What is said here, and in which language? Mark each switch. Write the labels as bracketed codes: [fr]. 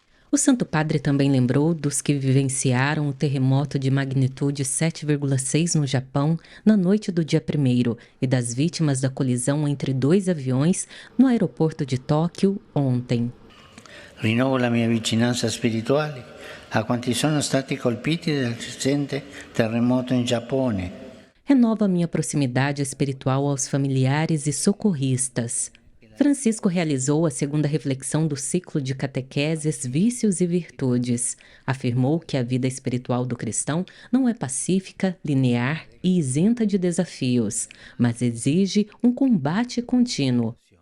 [pt] O Santo Padre também lembrou dos que vivenciaram o terremoto de magnitude 7,6 no Japão na noite do dia 1º e das vítimas da colisão entre dois aviões no aeroporto de Tóquio ontem. [it] Rinnovo la mia vicinanza spirituale a quanti sono stati colpiti dal recente terremoto in Giappone. [pt] Renova minha proximidade espiritual aos familiares e socorristas. Francisco realizou a segunda reflexão do ciclo de catequeses Vícios e Virtudes. Afirmou que a vida espiritual do cristão não é pacífica, linear e isenta de desafios, mas exige um combate contínuo.